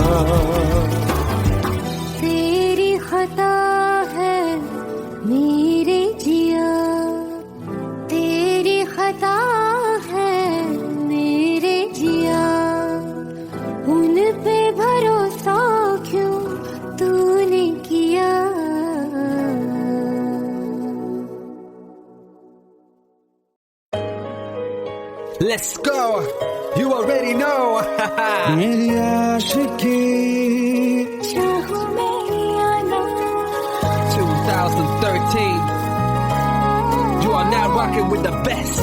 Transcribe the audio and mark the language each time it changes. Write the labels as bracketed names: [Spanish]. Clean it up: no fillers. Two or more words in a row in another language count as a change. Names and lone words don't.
[Hindi] तेरी खता है मेरे जिया, तेरी खता है मेरे जिया, उन पे भरोसा क्यों तूने किया। [English] Let's go. You already know. [Hindi] मेरी आशिकी चाहो मेरी आना, 2013. [English] You are now rocking with the best.